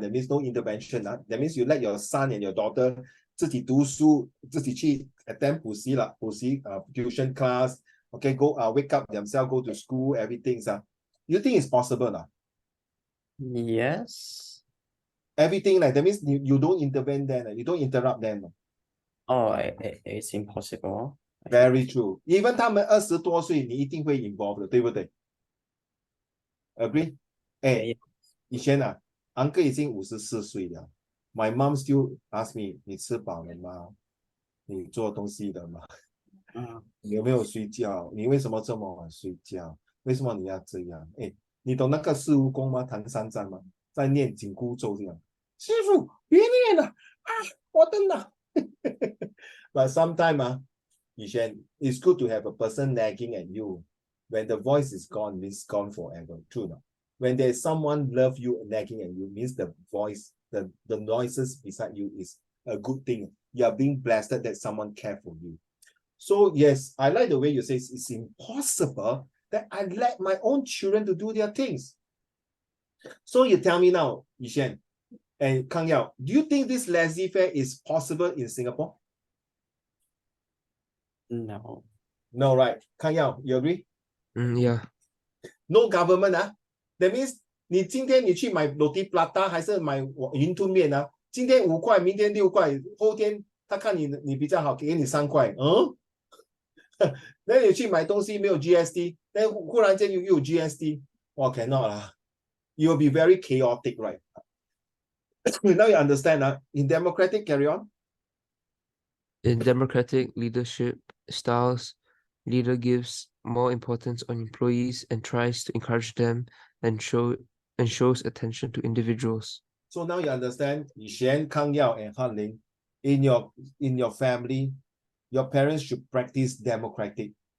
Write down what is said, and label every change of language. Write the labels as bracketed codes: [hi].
[en] That means no intervention. That means you let your son and your daughter [zh] 自己读书，自己去 [en] attend [zh] 补习 [en] tuition class. Okay, go wake up themselves, go to school, everything. You think it's possible? Yes. Everything that means you don't intervene them, you don't interrupt them. Oh, it's impossible. Very true. [zh] Even 他们20多岁，你一定会 involved 的，对不对 ？ [en] Agree？ [zh] 以前uncle 已经54岁了， [en] My mom still ask me, [zh] 你吃饱了吗？你做东西了吗？你有没有睡觉？你为什么这么晚睡觉？为什么你要这样？哎，你懂那个事务工吗？唐三藏吗？在念紧箍咒这样，师傅别念了啊，我的脑。 [en] But sometimes, Yishan, it's good to have a person nagging at you. When the voice is gone, it's gone forever. True not? When there's someone love you nagging at you, means the voice, the noises beside you is a good thing. You are being blessed that someone care for you. So yes, I like the way you say it's impossible that I let my own children to do their things. So you tell me now, Yishan and Kang Yao, do you think this laissez-faire is possible in Singapore? No. No, right? Kang Yao, you agree? Yeah. No government, that means [zh] 你今天你去买 roti prata 还是买云吞面啊？今天5块，明天6块，后天他看你比较好，给你3块，那你去买东西没有 GST， 那忽然间又有 GST， 哇 cannot 啦 ， [en] you will be very chaotic, right? Now you understand, in democratic, carry on. In democratic leadership styles, leader gives more importance on employees and tries to encourage them and shows attention to individuals. So now you understand, Yishan, Kang Yao, and Han Ling, in your family, your parents should practice democratic.